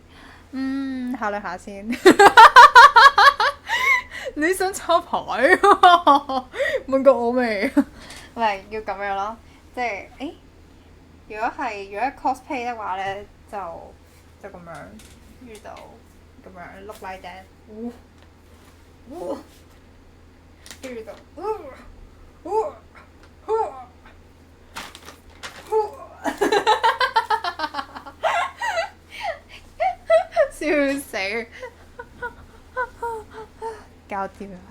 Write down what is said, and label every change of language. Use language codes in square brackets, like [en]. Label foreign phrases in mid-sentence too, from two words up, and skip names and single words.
[yue] 考慮下先。你想抄牌？問過我未？唔係要咁樣咯，即係如果 cosplay 嘅話咧，就咁樣，跟住就咁樣 [en] look like that， [yue] 跟住就笑死，搞掂啦！